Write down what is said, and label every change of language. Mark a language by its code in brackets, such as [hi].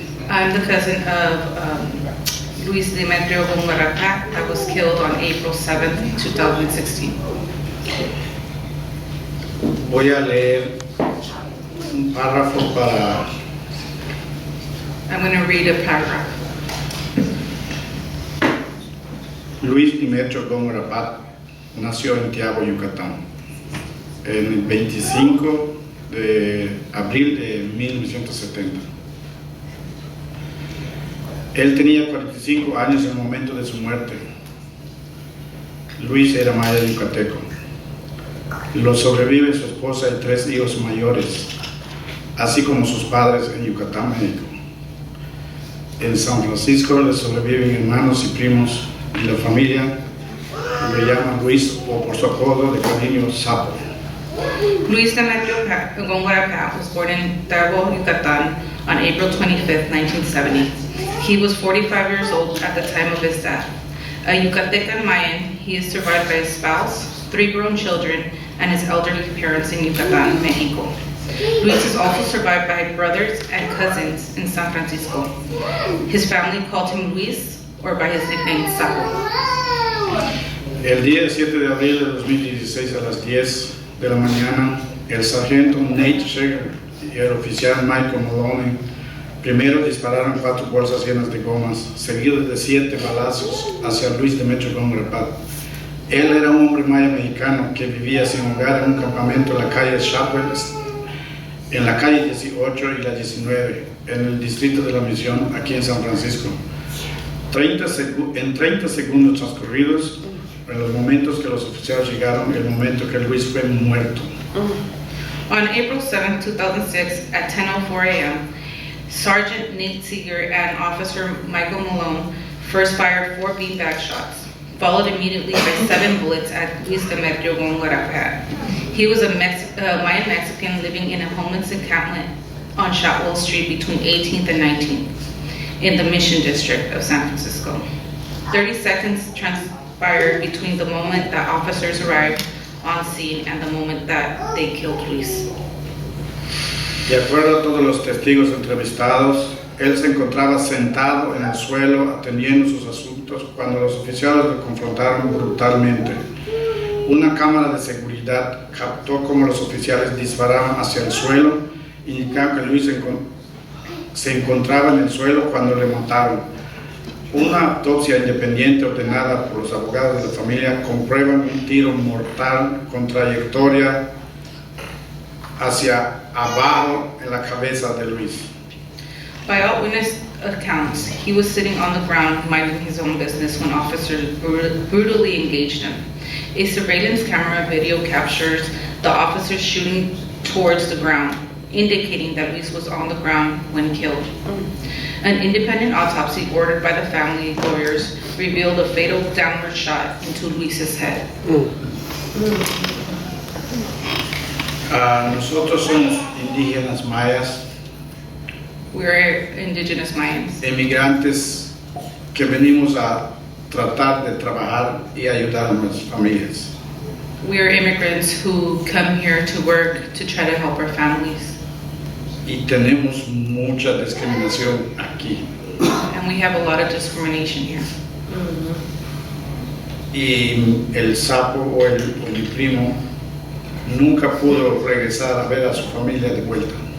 [en] I'm the cousin of Luis Demetrio Gongarapat that was killed on April 7th, 2016. [es] Voy a leer un párrafo para [en] I'm going to read a paragraph. [es] Luis Demetrio Góngora Pat nació en Tiago, Yucatán, en el 25 de abril de 1970. Él tenía 45 años en el momento de su muerte. Luis era maya yucateco. Lo sobreviven su esposa y 3 hijos mayores, así como sus padres en Yucatán, México. En San Francisco le sobreviven hermanos y primos, y la familia lo llama Luis o por su apodo de cariño Sapo. [en] Luis Demetrio Gongarapat was born in Tabo, Yucatan on April 25th, 1970. He was 45 years old at the time of his death. A Yucatecan Mayan, he is survived by his spouse, 3 grown children, and his elderly parents in Yucatan, Mexico. Luis is also survived by brothers and cousins in San Francisco. His family called him Luis, or by his nickname Sapo. [es] El día 7 de abril de 2016 a las 10 de la mañana, el sargento Nate Sheger y el oficial Michael Maloney primero dispararon 4 bolsas llenas de gomas, seguidos de 7 balazos hacia Luis Demetrio Góngora Pat. Él era un hombre maya mexicano que vivía sin hogar en un campamento en la calle Chapel, en la calle 18 y la 19, en el distrito de la Misión, aquí en San Francisco. En 30 segundos transcurridos, en los momentos que los oficiales llegaron, el momento que Luis fue muerto. [en] On April 7, 2006, at 10:04 a.m., Sergeant Nate Seeger and Officer Michael Malone first fired 4 beanbag shots, followed immediately by 7 bullets at Luis Demetrio Gongarapat. He was a Mayan Mexican living in a homeless encampment on Shotwell Street between 18th and 19th in the Mission District of San Francisco. 30 seconds transpired between the moment that officers arrived on scene and the moment that they killed Luis. [es] De acuerdo a todos los testigos entrevistados, él se encontraba sentado en el suelo atendiendo sus asuntos cuando los oficiales lo confrontaron brutalmente. Una cámara de seguridad captó cómo los oficiales disparaban hacia el suelo, indicando que Luis se encontraba en el suelo cuando le mataron. Una autopsia independiente ordenada por los abogados de la familia comprueba un tiro mortal con trayectoria hacia abajo en la cabeza de Luis. [en] By all witness accounts, he was sitting on the ground minding his own business when officers brutally engaged him. A surveillance camera video captures the officers shooting towards the ground, indicating that Luis was on the ground when killed. An independent autopsy ordered by the family lawyers revealed a fatal downward shot into Luis's head. [es] Nosotros somos indígenas mayas, [en] We're indigenous Mayans, [es] emigrantes que venimos a tratar de trabajar y ayudar a nuestras familias. [en] we're immigrants who come here to work to try to help our families. [es] Y tenemos mucha discriminación aquí. [en] And we have a lot of discrimination here. [es] Y el sapo o mi primo nunca pudo regresar a ver a su familia de vuelta.